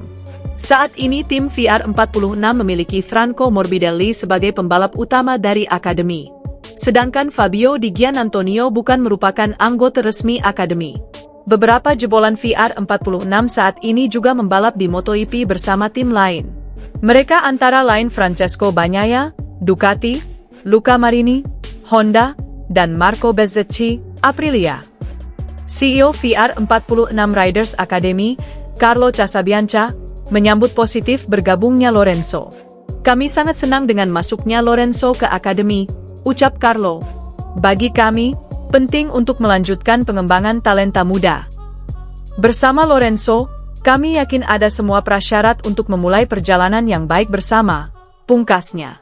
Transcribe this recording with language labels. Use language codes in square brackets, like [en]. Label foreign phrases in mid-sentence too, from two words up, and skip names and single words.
[id] Saat ini tim VR46 memiliki Franco Morbidelli sebagai pembalap utama dari akademi. Sedangkan Fabio Di Gianantonio bukan merupakan anggota resmi akademi. Beberapa jebolan VR46 saat ini juga membalap di MotoGP bersama tim lain. Mereka antara lain Francesco Bagnaia, Ducati, Luca Marini, Honda, dan Marco Bezzecchi, Aprilia. CEO VR46 Riders Academy, Carlo Casabianca, menyambut positif bergabungnya Lorenzo. Kami sangat senang dengan masuknya Lorenzo ke akademi, ucap Carlo. Bagi kami, penting untuk melanjutkan pengembangan talenta muda. Bersama Lorenzo, kami yakin ada semua prasyarat untuk memulai perjalanan yang baik bersama, pungkasnya.